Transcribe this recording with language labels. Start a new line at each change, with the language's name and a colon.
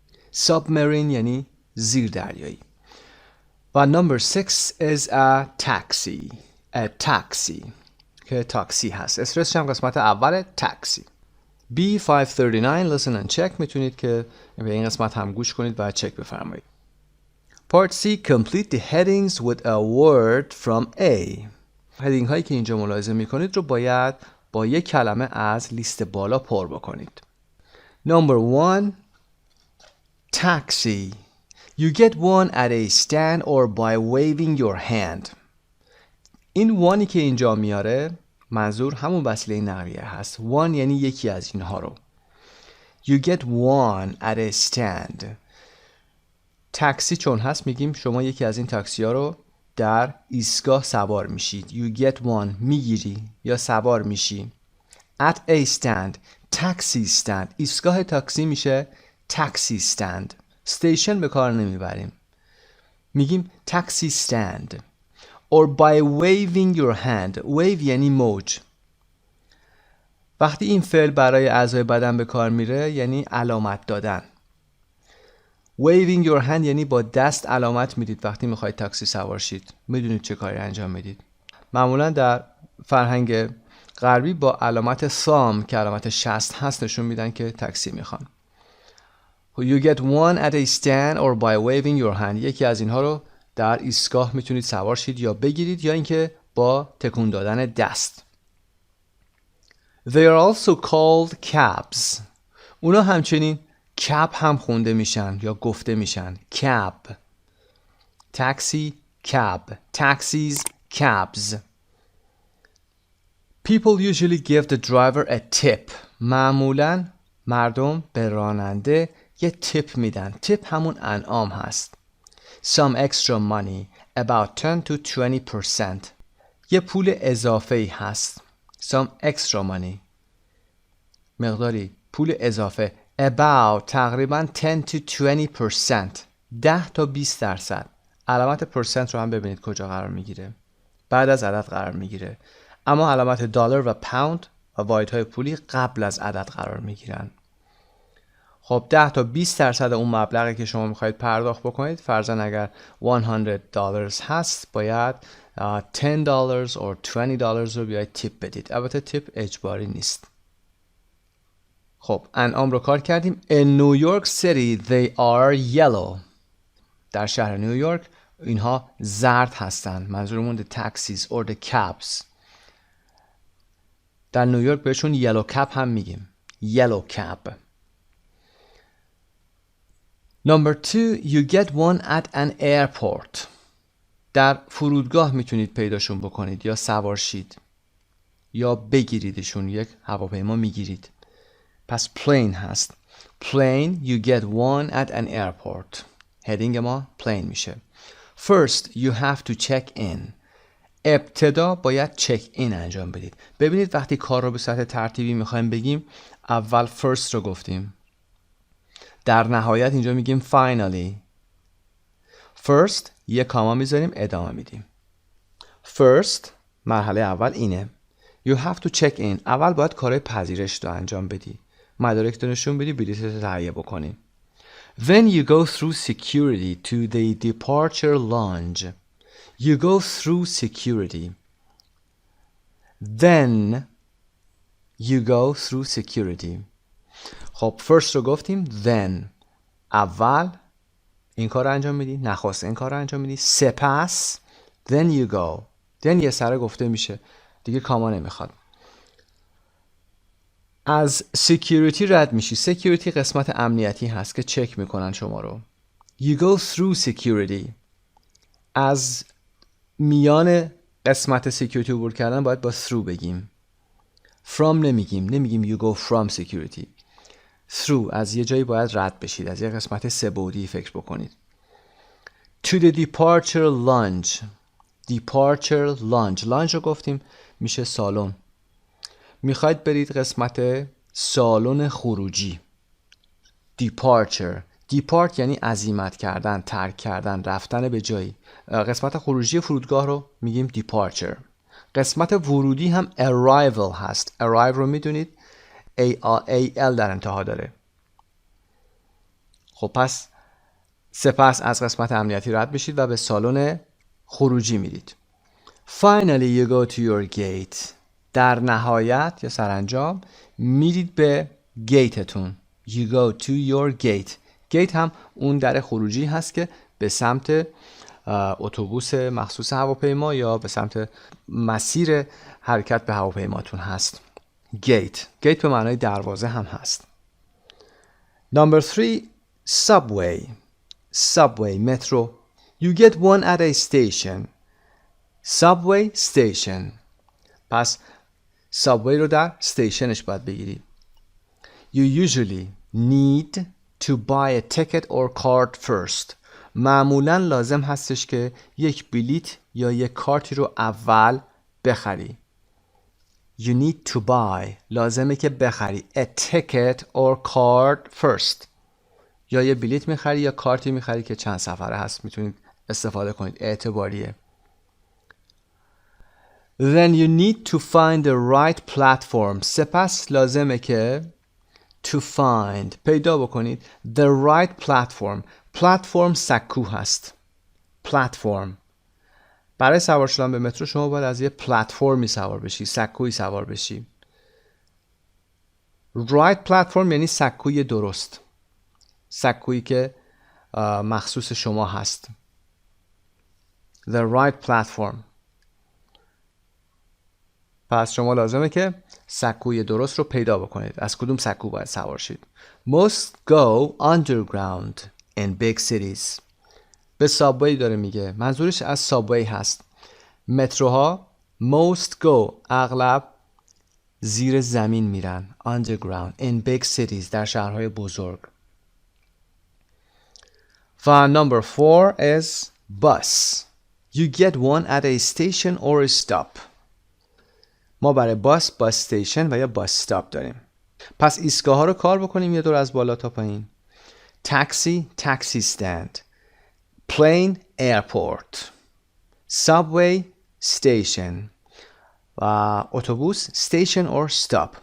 Persian: ساب مرین یعنی زیر دریایی. و
English: number 6 is a taxi. A taxi
Persian: که تاکسی هست. استرسش هم قسمت اول تاکسی.
English: B539 listen and check.
Persian: میتونید که به این قسمت هم گوش کنید و چک بفرمایید.
English: Part C. Complete the headings with a word from A.
Persian: هدینگ هایی که اینجا ملاحظه میکنید رو باید با یک کلمه از لیست بالا پر بکنید.
English: Number 1 taxi. You get one at a stand or by waving your hand.
Persian: این وانی که اینجا میاره منظور همون وسیله نقلیه هست. one یعنی یکی از اینها رو.
English: You get one at a stand.
Persian: تاکسی چون هست میگیم شما یکی از این تاکسی ها رو در ایستگاه سوار میشید.
English: You get one
Persian: میگیری یا سوار میشی.
English: At a stand.
Persian: taxi stand. ایستگاه تاکسی میشه taxi stand. استیشن به کار نمیبریم. میگیم
English: taxi stand or by waving your hand.
Persian: wave یعنی موج. وقتی این فعل برای اعضای بدن به کار میره یعنی علامت دادن.
English: waving your hand
Persian: یعنی با دست علامت میدید وقتی میخواید تاکسی سوار شید. میدونید چه کاری انجام میدید. معمولا در فرهنگ غربی با علامت thumb که علامت شست هست نشون میدن که تاکسی میخوان.
English: You get one at a stand or by waving your hand.
Persian: یکی از اینها رو در ایستگاه میتونید سوار شید یا بگیرید یا اینکه با تکون دادن دست.
English: They are also called cabs.
Persian: اونا همچنین کب هم خونده میشن یا گفته میشن.
English: cab. taxi, cab. taxis, cabs. People usually give the driver a tip.
Persian: معمولاً مردم به راننده یه تیپ میدن. تیپ همون انعام هست.
English: Some extra money, about 10 to 20%.
Persian: یه پول اضافه‌ای هست.
English: Some extra money.
Persian: مقداری پول اضافه.
English: About
Persian: تقریباً
English: 10 to 20%.
Persian: 10 تا 20%. علامت پرسنت رو هم ببینید کجا قرار میگیره. بعد از عدد قرار میگیره. اما علامت دلار و پوند و واحدهای پولی قبل از عدد قرار میگیرن. خب 10 تا 20% اون مبلغی که شما میخواید پرداخت بکنید، فرضاً اگر $100 هست باید $10 or $20 رو بیاید تیپ بدید. البته تیپ اجباری نیست. خب انعام رو کار کردیم.
English: In New York City they are yellow.
Persian: در شهر نیویورک اینها زرد هستن. منظورمون
English: the taxis or the cabs.
Persian: در نیویورک بهشون یلو کپ هم میگیم. یلو کپ.
English: Number 2, you get one at an airport.
Persian: در فرودگاه میتونید پیداشون بکنید یا سوار شید یا بگیریدشون. یک هواپیما میگیرید. پس plane هست.
English: Plane, you get one at an airport.
Persian: هدینگ ما plane میشه.
English: First, you have to check in.
Persian: ابتدا باید چک این انجام بدید. ببینید وقتی کار رو به صورت ترتیبی میخوایم بگیم اول first رو گفتیم. در نهایت اینجا میگیم finally. First یه کاما میذاریم ادامه میدیم. First مرحله اول اینه.
English: You have to check in.
Persian: اول باید کارهای پذیرش رو انجام بدی. مدارک رو نشون بدی، بلیط رو تهیه بکنی.
English: Then you go through security to the departure lounge. You go through security. Then you go through security.
Persian: خب first رو گفتیم. Then اول این کار رو انجام میدی. نخست این کار رو انجام میدی. سپس
English: then you go.
Persian: then یه سره گفته میشه دیگه کاما نمیخواد. از security رد میشی. security قسمت امنیتی هست که چک میکنن شما رو.
English: You go through security.
Persian: از میان قسمت security عبور کردن باید با through بگیم. from نمیگیم
English: you go from security.
Persian: through از یه جایی باید رد بشید. از یه قسمت سه‌بعدی فکر بکنید.
English: to the departure lounge. departure lounge.
Persian: lounge رو گفتیم میشه سالن. میخواید برید قسمت سالن خروجی.
English: departure.
Persian: depart یعنی عزیمت کردن، ترک کردن، رفتن به جایی. قسمت خروجی فرودگاه رو میگیم departure. قسمت ورودی هم arrival هست. arrive رو میدونید AL در انتها داره. خب پس سپس از قسمت امنیتی رد بشید و به سالن خروجی میرید.
English: Finally you go to your gate.
Persian: در نهایت یا سرانجام میرید به گیتتون.
English: You go to your gate.
Persian: گیت هم اون در خروجی هست که به سمت اتوبوس مخصوص هواپیما یا به سمت مسیر حرکت به هواپیماتون هست. گیت. گیت به معنای دروازه هم هست.
English: Number 3, subway.
Persian: subway مترو.
English: You get one at a station. subway station.
Persian: پس subway رو در stationش باید بگیری.
English: You usually need to buy a ticket or card first.
Persian: معمولاً لازم هستش که یک بلیت یا یک کارتی رو اول بخری.
English: You need to buy.
Persian: لازمه که بخری.
English: A ticket or card first.
Persian: یا یه بلیت میخری یا کارتی میخری که چند سفره هست. میتونید استفاده کنید. اعتباریه.
English: Then you need to find the right platform.
Persian: سپس لازمه که to find پیدا بکنید
English: the right platform.
Persian: platform سکو هست.
English: platform.
Persian: برای سوار شدن به مترو شما باید از یه پلتفرمی سوار بشی، سکویی سوار بشی. right platform یعنی سکوی درست، سکویی که مخصوص شما هست.
English: the right platform.
Persian: پس شما لازمه که سکوی درست رو پیدا بکنید. از کدوم سکو باید سوار شید؟
English: Most go underground in big cities.
Persian: به سابوی داره میگه. منظورش از سابوی هست. متروها most go اغلب زیر زمین میرن.
English: underground in big cities
Persian: در شهرهای بزرگ.
English: و number 4 is bus. You get one at a station or a stop.
Persian: ما برای باس استیشن و یا باس استاپ داریم. پس ایستگاه ها رو کار بکنیم یه دور از بالا تا پایین. تاکسی، تاکسی استند. پلین، ایرپورت. سابوی، استیشن. و اتوبوس، استیشن اور استاپ.